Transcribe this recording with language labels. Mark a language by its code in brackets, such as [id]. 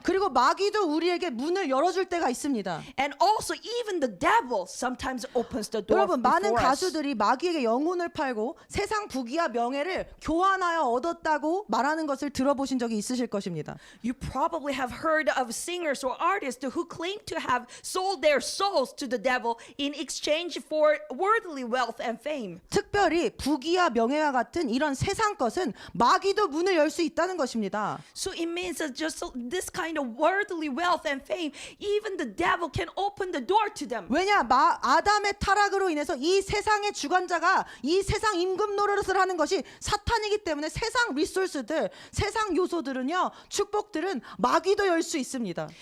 [ko] 그리고 마귀도 우리에게 문을 열어줄 때가 있습니다. [en] And also even the devil sometimes opens the door [ko] 여러분 많은 [en] before us. [ko] 가수들이 마귀에게 영혼을 팔고 세상 부귀와 명예를 교환하여 얻었다고 말하는 것을 들어보신 적이 있으실 것입니다. [en] You probably have heard of singers or artists who claim to have sold their souls to the devil in exchange for worldly wealth and fame. [ko] 특별히 부귀와 명예와 같은 이런 세상 것은 마귀도 문을 열 수 있다는 것입니다. [en] So it means that just this kind of worldly wealth and fame, even the devil can open the door to them. [ko] 왜냐 아담의 타락으로 인해서 이 세상의 주관자가 이 세상 임금 노릇을 하는 것이 사탄이기 때문에 세상 리소스들, 세상 요소들은요, 축복들은 마귀도 열 수 있습니다.